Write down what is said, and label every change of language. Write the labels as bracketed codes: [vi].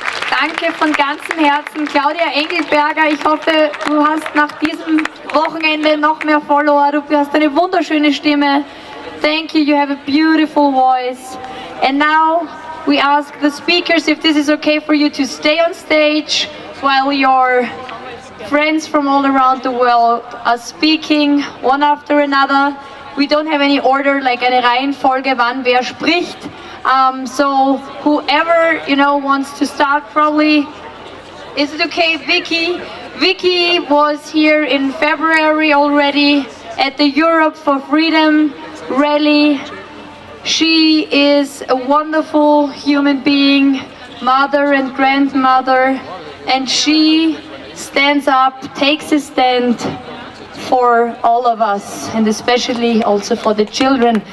[de] Danke von ganzem Herzen, Claudia Engelberger. Ich hoffe, du hast nach diesem Wochenende noch mehr Follower. Du hast eine wunderschöne Stimme. [en] Thank you, you have a beautiful voice. And now we ask the speakers if this is okay for you to stay on stage while your friends from all around the world are speaking one after another. We don't have any order, like [de] eine Reihenfolge, wann wer spricht. [en] So whoever, wants to start, probably. Is it okay, Vicky? Vicky was here in February already at the Europe for Freedom rally. She is a wonderful human being, mother and grandmother, and she stands up, takes a stand for all of us, and especially also for the children.